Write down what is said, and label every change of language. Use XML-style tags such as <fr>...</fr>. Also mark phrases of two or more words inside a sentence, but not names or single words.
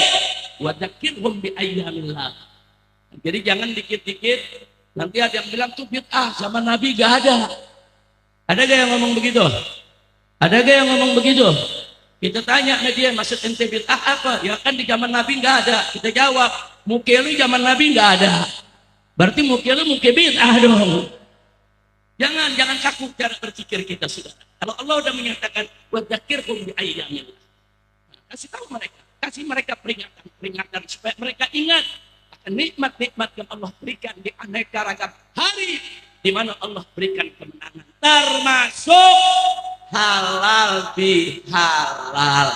<ar>وذكرهم بأيام الله.</ar> <id>Jadi jangan dikit-dikit nanti ada yang bilang tuh bid'ah, zaman Nabi gak ada. Ada gak yang ngomong begitu? Ada gak yang ngomong begitu? Kita tanya sama dia, maksud ente bid'ah apa? Ya kan di zaman Nabi nggak ada. Kita jawab, muke lu zaman Nabi nggak ada. Berarti muke lu muke bid'ah dong. Jangan kaku cara berpikir kita, saudara. Kalau Allah udah menyatakan</id> <ar>وذكرهم بأيام الله,</ar> <id>kasih tahu mereka, kasih mereka peringatan supaya mereka ingat akan nikmat-nikmat yang Allah berikan di aneka ragam hari di mana Allah berikan kemenangan, termasuk halal bihalal.</id>